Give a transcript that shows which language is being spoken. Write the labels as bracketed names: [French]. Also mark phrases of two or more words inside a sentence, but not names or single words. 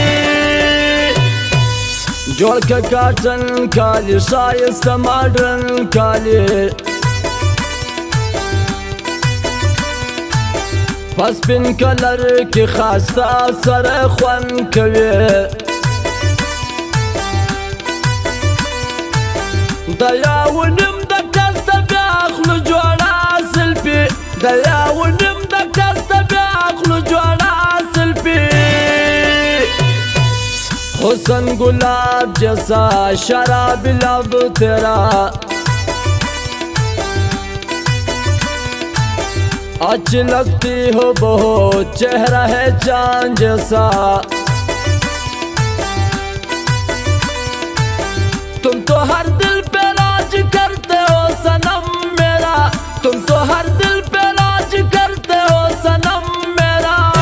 [Pashto] جوړ که کاټن کالي ښایسته ماډرن کالي په سپین کلر کې ښایسته سره خوند کوي د یو نیم د کس ته بیا اخلو جوړه سلفي د یو نیم د کس ته بیا اخلو جوړه سلفي [Urdu] حسن گلاب جیسا شراب لب تیرا اچھی لگتی ہو بہت چہرہ ہے چاند جیسا تم تو ہر دل پہ راج کرتے ہو صنم میرا تم تو ہر دل پہ راج کرتے ہو صنم میرا